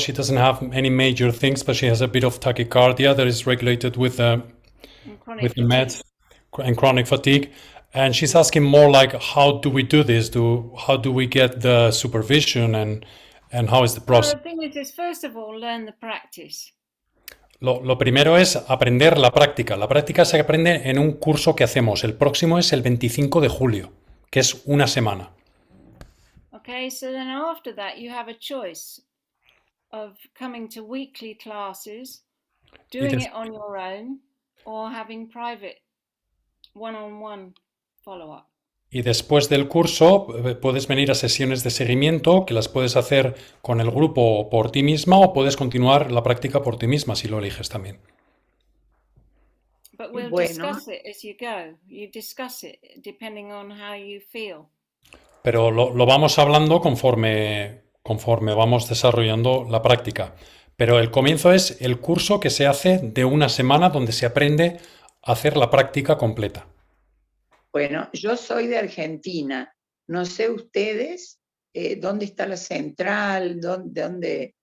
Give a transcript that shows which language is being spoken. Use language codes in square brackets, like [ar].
[en] She doesn't have any major things, but she has a bit of tachycardia that is regulated with the meds and chronic fatigue. And she's asking more like, how do we do this? How do we get the supervision and how is the process? Well, the thing is, first of all, learn the practice. [es] Lo primero es aprender la práctica. La práctica se aprende en un curso que hacemos. El próximo es el 25 de julio, que es una semana. [en] Okay, so then after that you have a choice of coming to weekly classes, doing it on your own, or having private one-on-one follow-up. [es] Y después del curso puedes venir a sesiones de seguimiento que las puedes hacer con el grupo por ti misma o puedes continuar la práctica por ti misma si lo eliges también. [en] But we'll discuss it as you go. You discuss it depending on how you feel. [es] Pero lo vamos hablando conforme vamos desarrollando la práctica. Pero el comienzo es el curso que se hace de una semana donde se aprende a hacer la práctica completa. Bueno, yo soy de Argentina. No sé ustedes dónde está la central, dónde.